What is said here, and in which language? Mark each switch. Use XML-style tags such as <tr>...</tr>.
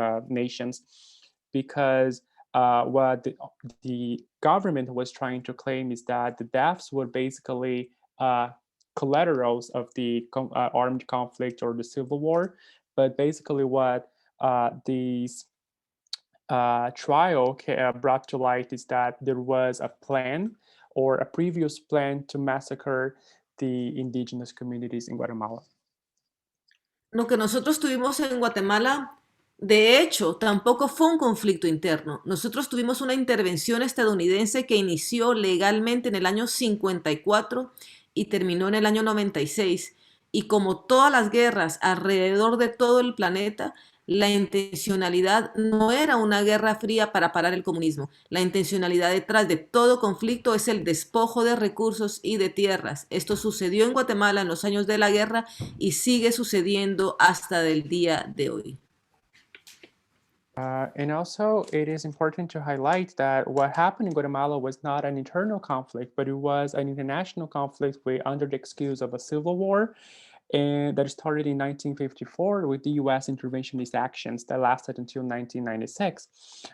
<en>nations, because what the government was trying to claim is that the deaths were basically collaterals of the armed conflict or the civil war, but basically what these trial brought to light is that there was a plan or a previous plan to massacre the indigenous communities in Guatemala.</en> <es>Lo que nosotros tuvimos en Guatemala, de hecho, tampoco fue un conflicto interno. Nosotros tuvimos una intervención estadounidense que inició legalmente en el año 54 y terminó en el año 96. Y como todas las guerras alrededor de todo el planeta, la intencionalidad no era una guerra fría para parar el comunismo. La intencionalidad detrás de todo conflicto es el despojo de recursos y de tierras. Esto sucedió en Guatemala en los años de la guerra y sigue sucediendo hasta el día de hoy.</es> <en>And also, it is important to highlight that what happened in Guatemala was not an internal conflict, but it was an international conflict under the excuse of a civil war, and that started in 1954 with the U.S. interventionist actions that lasted until 1996.</en>